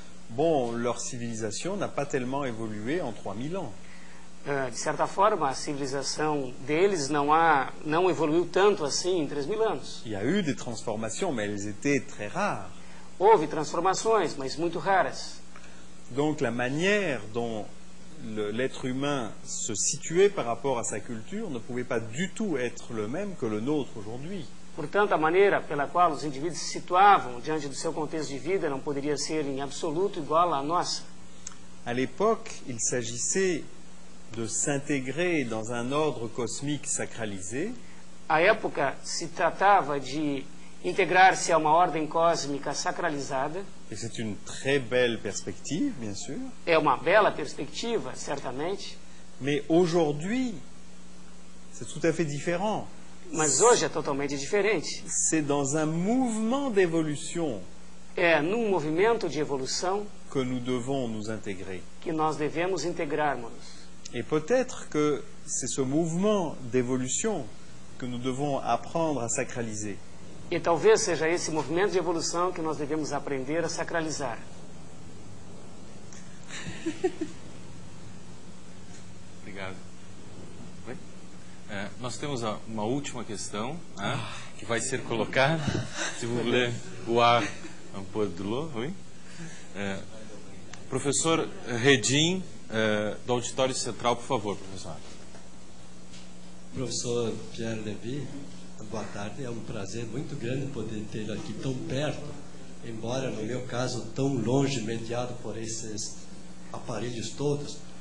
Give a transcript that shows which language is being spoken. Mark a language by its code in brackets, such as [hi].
[fr] Bon, leur civilisation n'a pas tellement évolué en 3000 ans. [pt] De certa forma, a civilização deles não evoluiu tanto assim em 3000 anos. [fr] Il y a eu des transformations, mais elles étaient très rares. [pt] Houve transformações, mas muito raras. [fr] Donc la manière dont l'être humain se situait par rapport à sa culture ne pouvait pas du tout être le même que le nôtre aujourd'hui. [pt] Portanto, a maneira pela qual os indivíduos se situavam diante do seu contexto de vida não poderia ser em absoluto igual à nossa. [fr] À l'époque, il s'agissait de s'intégrer dans un ordre cosmique sacralisé. [pt] À época se tratava de integrar-se a uma ordem cósmica sacralizada. [fr] Et c'est une très belle perspective, bien sûr. [pt] É uma bela perspectiva, certamente. [fr] Mais aujourd'hui, c'est tout à fait différent. [pt] Mas hoje é totalmente diferente. [fr] C'est dans un mouvement d'évolution. [pt] É num movimento de evolução [fr] que nous devons nous intégrer. [pt] Que nós devemos integrar-nos. [fr] Et peut-être que c'est ce mouvement d'évolution que nous devons apprendre à sacraliser. [pt] E talvez seja esse movimento de evolução que nós devemos aprender a sacralizar. Obrigado. Nós temos uma última questão que vai ser colocada. [fr] Se vous voulez boire un peu de l'eau, oui. [pt] Professor Redim, do Auditório Central, por favor, professor. Professor Pierre Lévy, boa tarde. É um prazer muito grande poder tê-lo aqui tão perto, embora no meu caso tão longe, mediado por esses aparelhos todos.